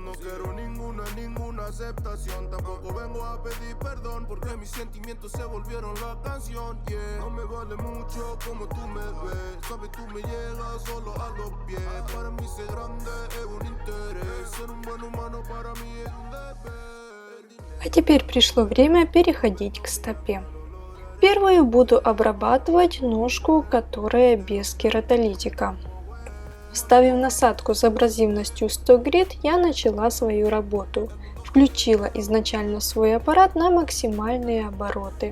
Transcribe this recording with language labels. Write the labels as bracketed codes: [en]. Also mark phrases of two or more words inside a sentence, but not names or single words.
[es] No quiero ninguna aceptación. Tampoco vengo a pedir perdón porque mis sentimientos se volvieron la canción. Yeah, no me vale mucho como tú me ves. Sabes, tú me llegas solo a los pies. Para mí ser grande es un interés. Ser un buen humano para mí es un deber. [ru] А теперь пришло время переходить к стопе. Первую буду обрабатывать ножку, которая без кератолитика. Вставив насадку с абразивностью 100 грит, я начала свою работу. Включила изначально свой аппарат на максимальные обороты.